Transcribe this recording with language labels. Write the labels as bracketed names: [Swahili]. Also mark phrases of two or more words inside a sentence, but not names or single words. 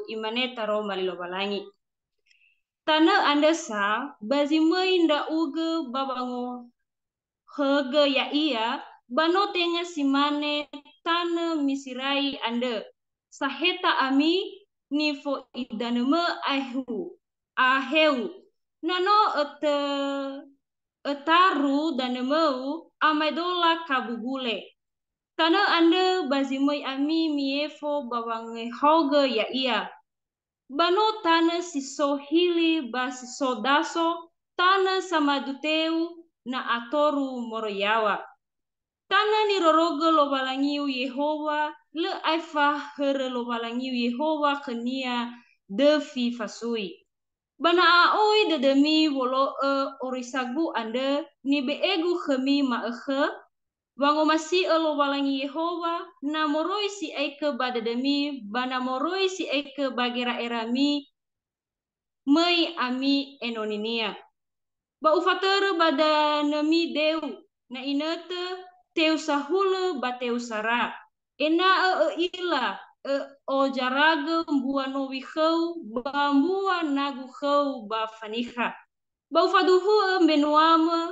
[Nias] imane taro malilo walangi tana andesa bazimai nda uge babango hege ya iya bano tenga simane tana misirai ande saheta ami nifo idaneme aheu nano etaru danemeu amaidola kabugule tana ande bazimai ami miefo bawange hoge ya iya bano tana sisohili basisodaso tana samaduteu na atoru moroyawa tana ni roroga lo balangiu Yehova le aifa here lo balangiu Yehova kenia defi fasui bana aoi de demi wolo orisagu ande ni beegu khemi maekhe wango masih lo balangi Yehova na moroi si eike bada demi bana moroi si eike bagera erami mai ami enoninia ba ufatere bada nemi deu na inete teu sahule ba teu sara ena ila o jaraga mbua no wikhau ba mbua nagu khau ba faniha ba ufaduhu mbenuama